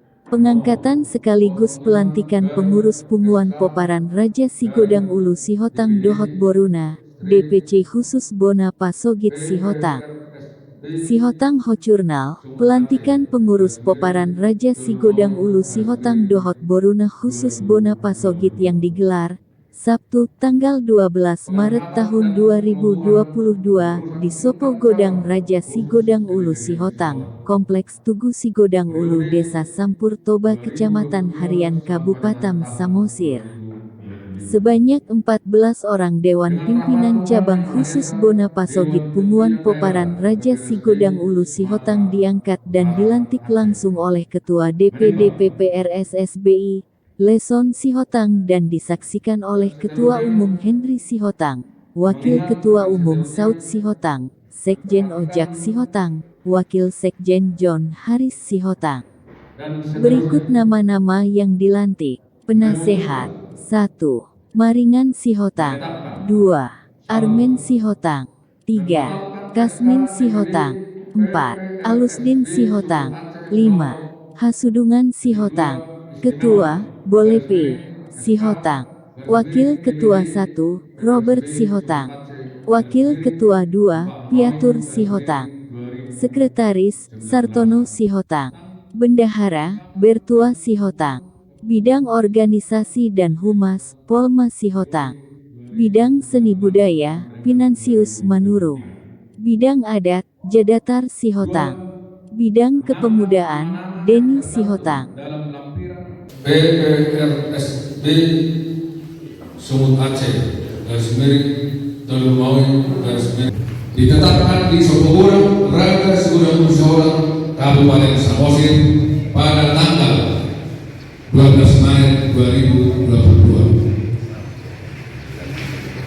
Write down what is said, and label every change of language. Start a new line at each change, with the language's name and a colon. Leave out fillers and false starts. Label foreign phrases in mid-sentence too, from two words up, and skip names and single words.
Indonesian: Pengangkatan sekaligus pelantikan pengurus Punguan Poparan Raja Sigodang Ulu Sihotang Dohot Boruna, DPC khusus Bona Pasogit Sihotang. Sihotang Hocurnal, pelantikan pengurus Poparan Raja Sigodang Ulu Sihotang Dohot Boruna khusus Bona Pasogit yang digelar Sabtu, tanggal 12 Maret tahun 2022, di Sopo Godang Raja Sigodang Ulu Sihotang, Kompleks Tugu Sigodang Ulu Desa Sampur Toba Kecamatan Harian Kabupaten Samosir. Sebanyak 14 orang Dewan Pimpinan Cabang Khusus Bona Pasogit Punguan Poparan Raja Sigodang Ulu Sihotang diangkat dan dilantik langsung oleh Ketua DPD PPRS SBI, Leson Sihotang dan disaksikan oleh Ketua Umum Henry Sihotang, Wakil Ketua Umum Saud Sihotang, Sekjen Ojak Sihotang, Wakil Sekjen John Haris Sihotang. Berikut nama-nama yang dilantik. Penasehat 1. Maringan Sihotang 2. Armen Sihotang 3. Kasmin Sihotang 4. Alusdin Sihotang 5. Hasudungan Sihotang. Ketua, Bole P. Sihotang. Wakil Ketua 1, Robert Sihotang. Wakil Ketua 2, Piatur Sihotang. Sekretaris, Sartono Sihotang. Bendahara, Bertua Sihotang. Bidang Organisasi dan Humas, Polma Sihotang. Bidang Seni Budaya, Pinansius Manurung. Bidang Adat, Jadatar Sihotang. Bidang Kepemudaan, Deni Sihotang. PPRSB Sumut Aceh garis miring Tolumawi garis miring ditetapkan di Sopo Godang Raja Sigodang Ulu Sihotang Kabupaten Samosir pada tanggal 12 Maret 2022.